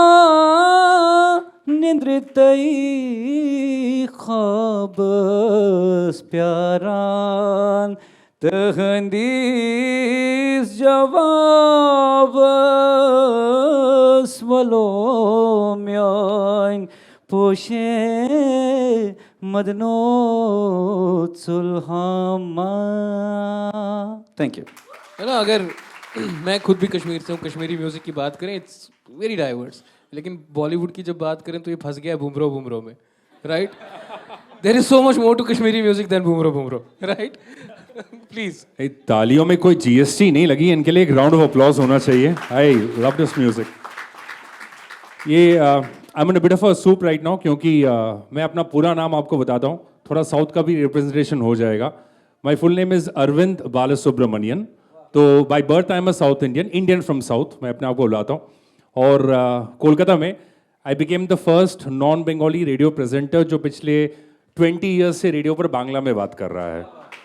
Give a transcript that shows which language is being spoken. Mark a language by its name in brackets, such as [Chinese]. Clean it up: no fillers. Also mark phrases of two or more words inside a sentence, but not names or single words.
[Kashmiri] निंद्रितई ख्वाबस प्यारान तहंदीस जवाबस वलो म्यान पोशे मदनो सुलहमा. [English] Thank you. [Hindi] है ना, अगर मैं खुद भी कश्मीर से हूँ, कश्मीरी म्यूजिक की बात करें [English] it's very diverse, [Hindi] लेकिन बॉलीवुड की जब बात करें तो ये फंस गया है बुमरो बुमरो में, राइट? [English] There is so much more to Kashmiri music than Bumro Bumro, right? please. [Hindi] तालियों में कोई जीएसटी नहीं लगी, इनके लिए एक [English] round of applause [Hindi] होना चाहिए. [English] I love this music. [Hindi] ये [English] I am in a bit of a soup right now, [Hindi] क्योंकि मैं अपना पूरा नाम आपको बताता हूँ, थोड़ा साउथ का भी रिप्रेजेंटेशन हो जाएगा. [English] My full name is Arvind Balasubramanian. तो by birth I am a South Indian from South, [Hindi] मैं अपने आप को बुलाता हूँ. और कोलकाता में [English] I became the first non Bengali radio presenter [Hindi] जो पिछले 20 ईयर्स से रेडियो पर बांग्ला में बात कर रहा है.